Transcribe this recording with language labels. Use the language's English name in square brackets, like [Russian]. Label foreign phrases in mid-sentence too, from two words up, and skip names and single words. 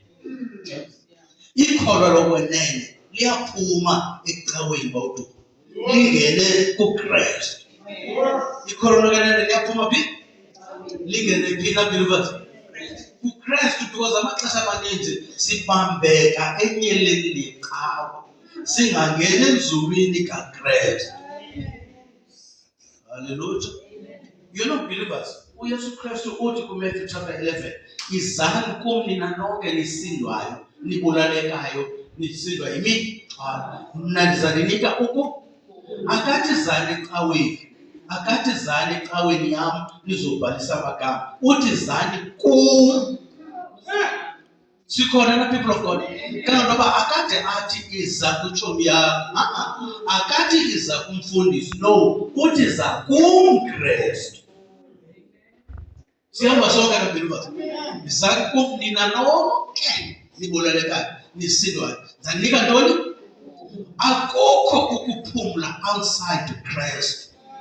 [Xhosa] Ikholwa lokwenene liyaphuma ecaweni bawudu lingene kuKristu. Ikholwa lokwenene liyaphuma phi lingene phi na believers kuKristu because amaxesha amaninzi sibambeka enyeleni lecawa singangena enzulwini kaKristu. Hallelujah. [English] You know [Xhosa] believers uYesu Kristu uthi kuMatthew chapter 11 izani kum nina nonke nisindwayo nibulalekayo nisindwa yimithwalo mna ndizaninika akathi zani ecaweni akathi zani ecaweni yam nizobhalisa amagama uthi zani kum. Sikhona na [English] people of God [Xhosa] kanti noba akade athi iza kutshomi yakho akathi iza kumfundisi no uthi za kumKristu. Sihamba sonke na believers za kum nina nonke nibulalekayo nisindwayo zanika ntoni akukho ukuphumla outside Christ.